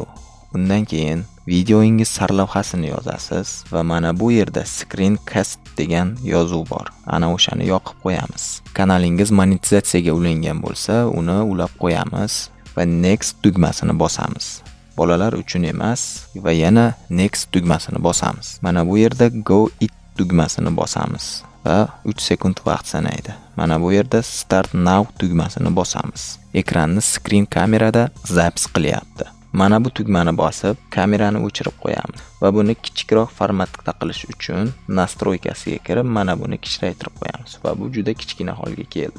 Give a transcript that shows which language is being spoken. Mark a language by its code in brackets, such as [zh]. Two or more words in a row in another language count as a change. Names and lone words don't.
[uz] Undan keyin videoingiz sarlavhasini yozasiz va mana bu yerda screencast degan yozuv bor. Ana o'shani yoqib qo'yamiz. Kanalingiz monetizatsiyaga ulangan bo'lsa, uni ulab qo'yamiz va next tugmasini bosamiz. Bolalar uchun emas va yana next tugmasini bosamiz. Mana bu yerda go it tugmasini bosamiz va 3 sekund vaqt sanaydi. Mana bu yerda Start Now tugmasini bosamiz. Ekranni screen kamerada zaps qilyapti. Mana bu tugmani bosib, kamerani o'chirib qo'yamiz va buni kichikroq formatda qilish uchun nastroykasiga kirib, mana buni kichraytirib qo'yamiz va bu juda kichkina holga keldi.